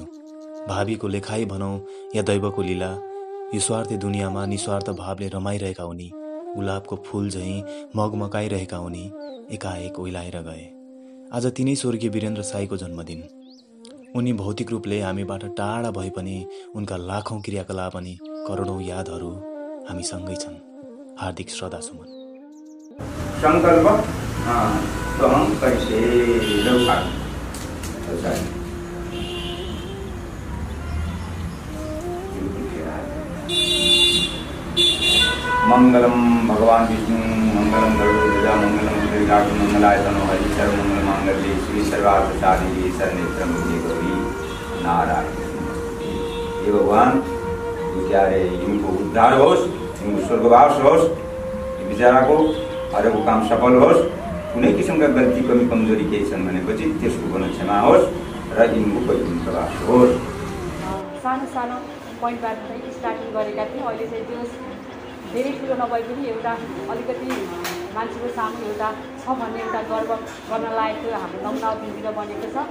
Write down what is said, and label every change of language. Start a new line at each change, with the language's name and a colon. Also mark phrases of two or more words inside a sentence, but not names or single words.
Nepali: भावीको लेखाइ भनौँ या दैवको लीला, यो स्वार्थी दुनियाँमा निस्वार्थ भावले रमाइरहेका उनी, गुलाबको फूल झैँ मगमगाइरहेका उनी एकाएक ओइलाएर गए। आज तिनै स्वर्गीय वीरेन्द्र साईको जन्मदिन। उनी भौतिक रूपले हामीबाट टाढा भए पनि उनका लाखौं क्रियाकलाप अनि करोडौं यादहरू हामीसँगै छन्। हार्दिक श्रद्धासुमन।
Hindi: संकल्प तो हम कैसे
Sanskrit: मंगलम भगवान विष्णु मंगलम गरुड़ मंगलम श्रीकाठ मंगलाय तनो हरि सर्व मंगल मांगल्ये श्री सर्वार्थ साधिके शरण्येत्रम गौरी नारायण।
Nepali: ये भगवान बेचारे इनको उद्धार होस्, इनको स्वर्गवास होस्, बेचारा को हर काम सफल होस्। कुनै किसिमका गल्ती कमी कमजोरी केही छन् भनेपछि त्यसको पनि क्षमा होस् र यिनको वैकुण्ठ प्रवास होस्। सानो सानो पोइन्टबाट चाहिँ स्टार्टिङ गरेका थियौँ। अहिले चाहिँ त्यो धेरै ठुलो नभए पनि एउटा अलिकति मान्छेको सामु एउटा छ भन्ने एउटा गर्व गर्न लागेको हाम्रो नमुनावतिर बनेको छ।